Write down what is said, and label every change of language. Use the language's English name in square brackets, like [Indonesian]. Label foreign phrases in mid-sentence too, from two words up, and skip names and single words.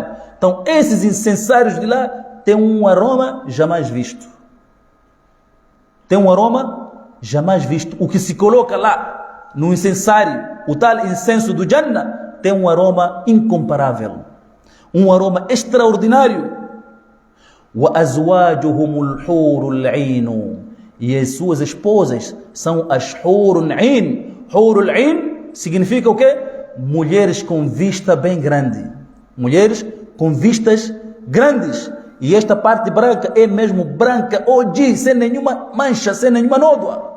[Portuguese] Então, esses incensários de lá têm um aroma jamais visto. Tem um aroma jamais visto. O que se coloca lá no incensário, o tal incenso do Jannah, tem um aroma incomparável. Um aroma extraordinário. [Arabic] وَأَزْوَاجُهُمُ الْحُورُ الْعِينُ. [Portuguese] E as suas esposas são as [Arabic] حور العين. حور العين [Portuguese] significa o quê? Mulheres com vista bem grande. Mulheres com vistas grandes. E esta parte branca é mesmo branca, hoje, sem nenhuma mancha, sem nenhuma nódoa.